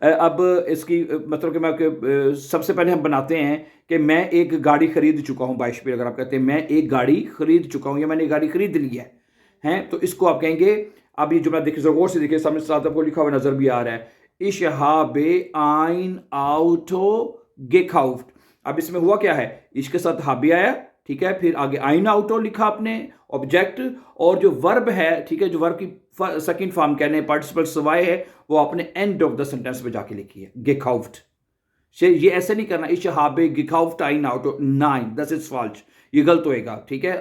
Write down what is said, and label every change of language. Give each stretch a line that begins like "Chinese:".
Hindi: अब इसकी मतलब कि मैं सबसे पहले हम बनाते हैं कि मैं एक गाड़ी खरीद चुका हूं। बाईश अगर आप कहते हैं मैं एक गाड़ी खरीद चुका हूं, या मैंने गाड़ी खरीद ली है, हैं, तो इसको आप कहेंगे। अब ये जुमला देखिए, गौर से देखिए, सामने साथ आपको लिखा हुआ नजर भी आ रहा है।
German: इश habe ein Auto gekauft।
Hindi: अब इसमें हुआ क्या है, इसके साथ हाबी आया, ठीक है, फिर आगे आइन आउटो लिखा आपने, ऑब्जेक्ट, और जो वर्ब है, ठीक है, जो वर्ब की सेकंड फॉर्म कहने पार्टिसिपल सवाए है, वो आपने एंड ऑफ द सेंटेंस पे जाके लिखी है, gekauft। ये ऐसे नहीं करना,
German: इश habe gekauft ein Auto,
Hindi: nine,
English: दस is false,
Hindi: ये गलत होएगा। ठीक है।